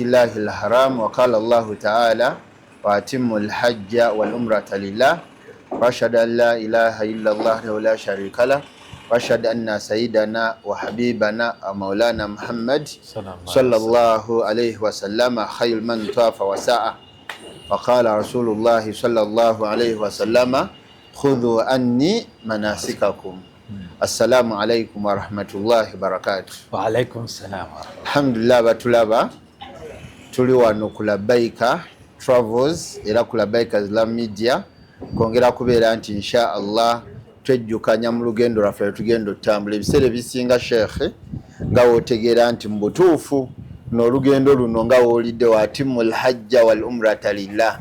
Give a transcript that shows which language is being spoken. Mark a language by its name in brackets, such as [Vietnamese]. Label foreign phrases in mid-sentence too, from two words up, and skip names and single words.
[Arabic] الله الحرام وقال الله تعالى وأتم الحج والعمرة لله وأشهد أن لا إله إلا الله ولا شريك له وأشهد أن سيدنا وحبيبنا مولانا محمد صلى الله عليه وسلم خير من طاف وسعى وقال رسول الله صلى الله عليه وسلم خذوا عني مناسككم السلام عليكم ورحمة الله وبركاته. وعليكم السلام. الحمد لله [Ganda] batulaba tuli wano ku Labaika Travels era ku Labaika Islam Media kongera kubeera nti [Arabic] إن شاء الله [Ganda] twejjukanya mu lugendo lwaffe tugenda otambula ebiseera ebisinga Sheikh nga wotegeera nti mu butuufu n'olugendo luno nga woolidde [Arabic] وأتموا الحج والعمرة لله.